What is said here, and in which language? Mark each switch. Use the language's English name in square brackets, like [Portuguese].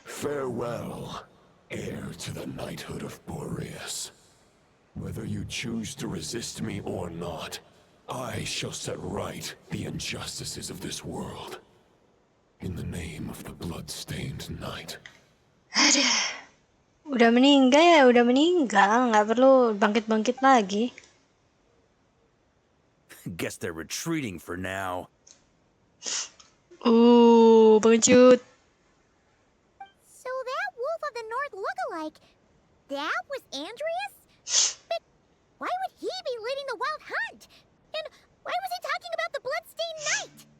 [English] Farewell, heir to the knighthood of Boreas. Whether you choose to resist me or not, I shall set right the injustices of this world. In the name of the blood-stained knight. [Indonesian] Udah meninggal ya, udah meninggal. Nggak perlu bangkit-bangkit lagi. [English] Guess they're retreating for now. [Indonesian] Pengecut. [English] So that Wolf of the North lookalike, that was Andreas? But why would he be leading the wild hunt? And why was he talking about the bloodstained knight?